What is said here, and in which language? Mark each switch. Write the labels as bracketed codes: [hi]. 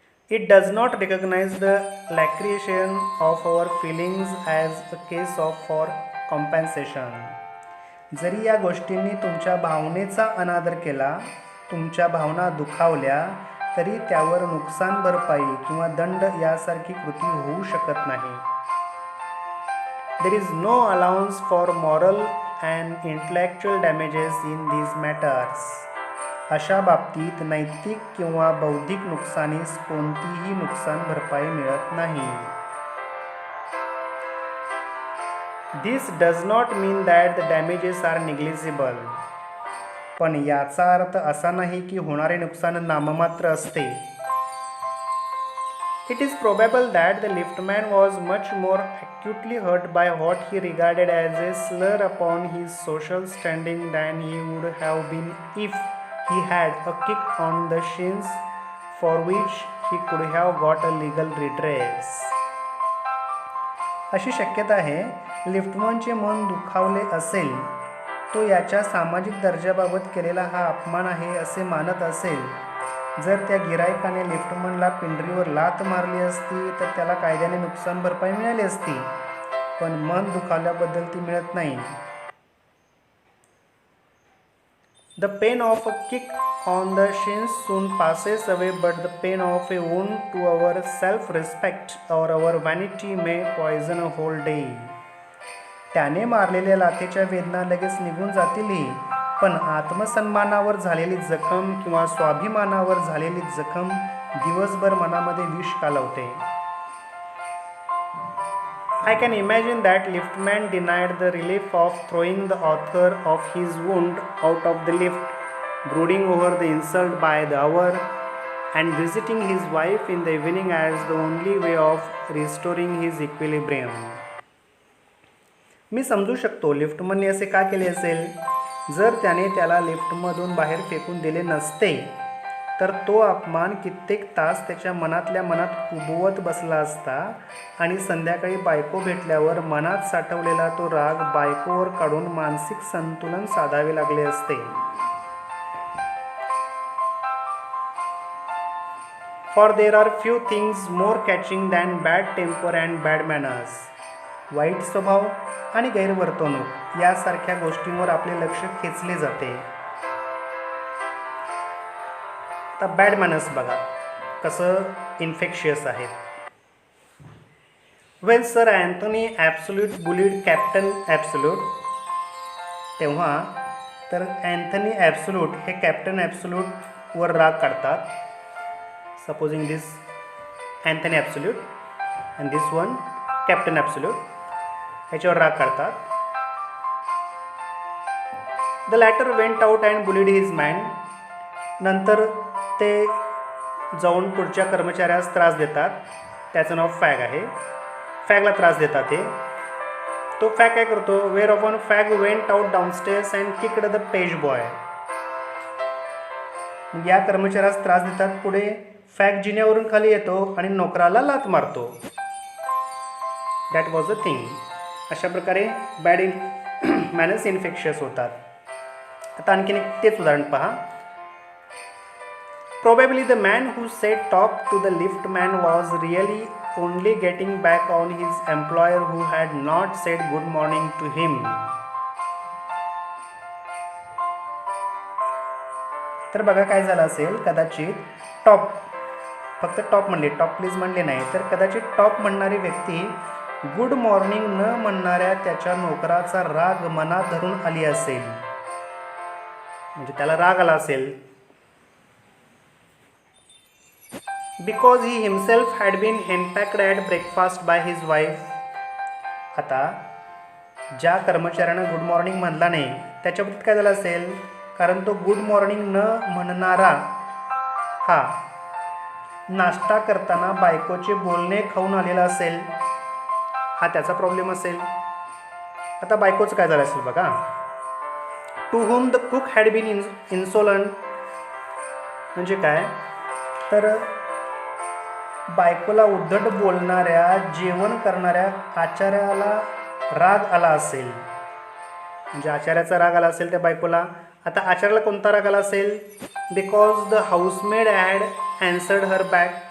[en] It does not recognize the laceration of our feelings as a case of for compensation. [mr] जरी या गोष्टींनी तुमच्या भावनेचा अनादर केला, तुमच्या भावना दुखावल्या, तरी त्यावर नुकसान भरपाई किंवा दंड यासारखी कृती होऊ शकत नाही. [en] There is no allowance for moral and intellectual damages in these matters. [mr] अशा बाबतीत नैतिक किंवा बौद्धिक नुकसानीस कोणतीही नुकसान भरपाई मिळत नाही. [en] This does not mean that the damages are negligible. [mr] पण याचा अर्थ असा नाही की होणारे नुकसान नाममात्र असते. [en] It is probable that the liftman was much more acutely hurt by what he regarded as a slur upon his social standing than he would have been if he had a kick on the shins for which he could have got a legal redress. [mr] अशी शक्यता आहे लिफ्टमनचे मन दुखावले असेल, तो याच्या सामाजिक दर्जाबाबत केलेला हा अपमान आहे असे मानत असेल. जर त्या गिरायकाने लिफ्टमनला पिंडरीवर लाथ मारली असती तर त्याला कायद्याने नुकसान भरपाई मिळाली असती, पण मन दुखावल्याबद्दल ती मिळत नाही. [en] The pain of a kick on the shins soon passes away, but the pain of a wound to our self-respect or our vanity may poison a whole day. [mr] त्याने मारलेल्या लाथेच्या वेदना लगेच निघून जातीलही, पण आत्मसन्मानावर झालेली जखम किंवा स्वाभिमानावर झालेली जखम दिवसभर मनामध्ये विष कालवते. [en] I can imagine that liftman denied the relief of throwing the author of his wound out of the lift, brooding over the insult by the hour, and visiting his wife in the evening as the only way of restoring his equilibrium. [mr] मी समजू शकतो लिफ्टमनने असे का केले असेल. जर त्याने त्याला लिफ्टमधून बाहेर फेकून दिले नसते तर तो अपमान कित्येक तास त्याच्या मनातल्या मनात उबवत बसला असता आणि संध्याकाळी बायको भेटल्यावर मनात साठवलेला तो राग बायकोवर काढून मानसिक संतुलन साधावे लागले असते. [en] For there are few things more catching than bad temper and bad manners. [mr] वाईट स्वभाव आणि गैरवर्तणूक यासारख्या गोष्टींवर आपले लक्ष खेचले जाते. आता बॅड मॅनर्स बघा कसं इन्फेक्शियस आहे. [en] Well sir Anthony Absolute bullied captain Absolute. [mr] तेव्हा तर अँथनी ॲब्सोल्यूट हे कॅप्टन ॲब्सोल्यूटवर राग काढतात. [en] supposing this Anthony Absolute and this one Captain Absolute, [mr] ह्याच्यावर राग काढतात. [en] The latter went out and bullied his man. [mr] नंतर ते जाऊन पुढच्या कर्मचाऱ्यास त्रास देतात. त्याचं नाव फॅग आहे. फॅगला त्रास देतात ते. तो फॅग काय करतो, [en] Where often fag went out downstairs and kicked the page boy. [mr] या कर्मचाऱ्यास त्रास देतात. पुढे फॅग जिन्यावरून खाली येतो आणि नोकराला लात मारतो. [en] That was a thing. [mr] अशा प्रकारे बॅड मॅनर्स इन्फेक्शियस होतात. आता आणखीन एक तेच उदाहरण पहा. [en] Probably the man who said top to the liftman was really only getting back on his employer who had not said good morning to him. [mr] तर बघा काय झालं असेल, कदाचित टॉप, फक्त टॉप म्हणले, टॉप प्लीज म्हणले नाही, तर कदाचित टॉप म्हणणारी व्यक्ती गुड मॉर्निंग न म्हणणाऱ्या त्याच्या नोकराचा राग मनात धरून आली असेल. म्हणजे त्याला राग आला असेल. Because he himself had been henpecked at breakfast by his wife. आता ज्या कर्मचाऱ्यानं गुड मॉर्निंग म्हणला नाही त्याच्या बाबतीत काय झालं असेल, कारण तो गुड मॉर्निंग न म्हणणारा हा नाश्ता करताना बायकोचे बोलणे खाऊन आलेला असेल. हा त्याचा प्रॉब्लेम असेल. आता बायकोचं काय झालं असेल बघा. [en] To whom the cook had been insolent. [mr] म्हणजे काय, तर बायकोला उद्धट बोलणाऱ्या, जेवण करणाऱ्या आचार्याला राग आला असेल. म्हणजे आचार्याचा राग आला असेल त्या बायकोला. आता आचार्याला कोणता राग आला असेल, [en] Because the housemaid had answered her back.